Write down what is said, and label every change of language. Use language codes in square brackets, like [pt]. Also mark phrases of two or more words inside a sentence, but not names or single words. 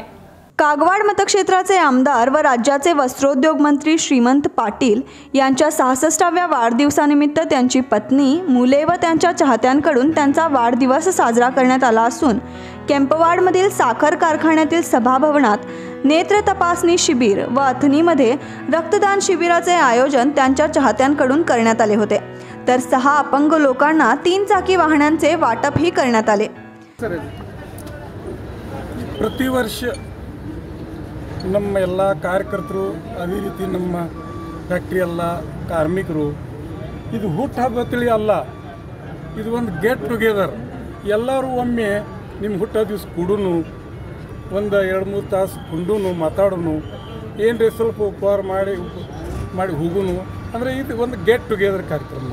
[mr] कागवाड मतक्षेत्राचे आमदार व राज्याचे वस्त्रोद्योग मंत्री श्रीमंत पाटील यांच्या 66व्या वाढदिवसानिमित्त त्यांची पत्नी, मुले व त्यांच्या चाहत्यांकडून त्यांचा वाढदिवस साजरा करण्यात आला असून केंपवाडमधील साखर कारखान्यातील सभाभवनात नेत्र तपासणी शिबिर व अथणीमध्ये रक्तदान शिबिराचे आयोजन त्यांच्या चाहत्यांकडून करण्यात आले होते। तर 6 अपंग लोकांना 3 चाकी वाहनांचे वाटपही करण्यात आले। [kn] ಪ್ರತಿ ವರ್ಷ ನಮ್ಮ ಎಲ್ಲ ಕಾರ್ಯಕರ್ತರು ಅದೇ ರೀತಿ ನಮ್ಮ ಫ್ಯಾಕ್ಟ್ರಿ ಎಲ್ಲ ಕಾರ್ಮಿಕರು ಇದು ಹುಟ್ಟುಹಬ್ಬ ಅಲ್ಲ, ಇದು ಒಂದು [en] get together. [kn] ಎಲ್ಲರೂ ಒಮ್ಮೆ ನಿಮ್ಮ ಹುಟ್ಟೋ ದಿವಸ ಕೂಡೂನು ಒಂದು 2-3 ತಾಸು ಕುಂಡೂನು ಮಾತಾಡೋನು, ಏನ್ರಿ ಸ್ವಲ್ಪ ಉಪಹಾರ ಮಾಡಿ ಹೋಗುನು ಅಂದರೆ ಇದು ಒಂದು [en] get together [kn] ಕಾರ್ಯಕ್ರಮ.